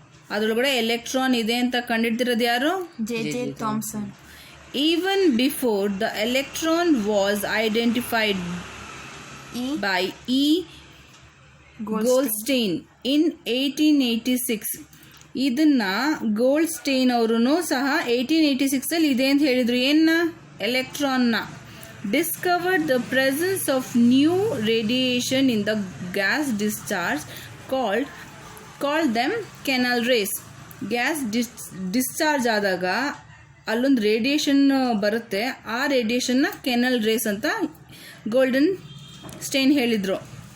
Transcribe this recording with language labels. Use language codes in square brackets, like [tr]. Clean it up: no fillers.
[kn] ಅದರೊಳಗಡೆ ಎಲೆಕ್ಟ್ರಾನ್ ಇದೆ ಅಂತ ಕಂಡುಹಿಡಿದಿರೋದು ಯಾರು? [en] J.J. Thomson. Even before the electron was identified by E. Goldstein in 1886. [kn] ಇದನ್ನ ಗೋಲ್ಡ್ಸ್ಟೈನ್ ಅವರು ಸಹ 1886 ಅಲ್ಲಿ ಇದೆ ಅಂತ ಹೇಳಿದ್ರು. ಏನ್ನ? ಎಲೆಕ್ಟ್ರಾನ್ನ. [en] Discovered the presence of new radiation in the gas discharge called them canal rays. [kn] Gas discharge ಆದಾಗ ಅಲ್ಲೊಂದು ರೇಡಿಯೇಷನ್ ಬರುತ್ತೆ. ಆ ರೇಡಿಯೇಷನ್ನ ಕೆನಲ್ ರೇಸ್ ಅಂತ ಗೋಲ್ಡನ್ ಸ್ಟೈನ್ ಹೇಳಿದರು.